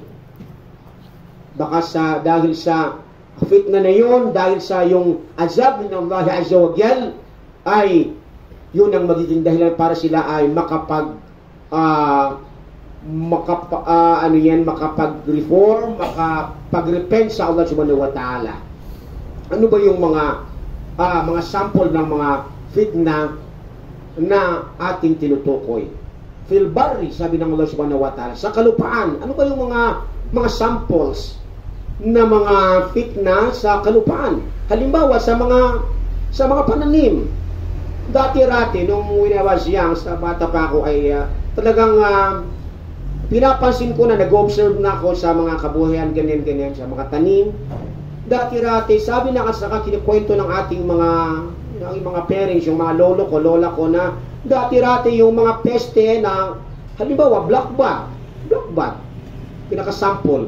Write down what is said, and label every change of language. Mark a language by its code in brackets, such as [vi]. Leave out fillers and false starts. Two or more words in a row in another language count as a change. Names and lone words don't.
[tl] Baka dahil sa fitna na yun, dahil sa yung azab ng [ar] الله عز وجل, [tl] ay yun ang magiging dahilan para sila ay makapag-reform, makapag-repent sa [ar] الله سبحانه وتعالى. [tl] Ano ba yung mga sample ng mga fitna na ating tinutukoy. [ar] في البر, [tl] sabi ng [ar] الله سبحانه وتعالى, [tl] sa kalupaan. Ano ba yung mga samples na mga fitna sa kalupaan? Halimbawa, sa mga pananim. Dati-rati, nung [en] when I was young, [tl] sa bata pa ako, ay talagang pinapansin ko na nag-observe na ako sa mga kabuhayan, ganyan-ganyan, sa mga tanim. Dati-rati, sabi na kasaka kinikwento ng ating mga parents, yung mga lolo ko, lola ko, na dati-rati yung mga peste na, halimbawa, [en] black bat, [tl] pinakasample.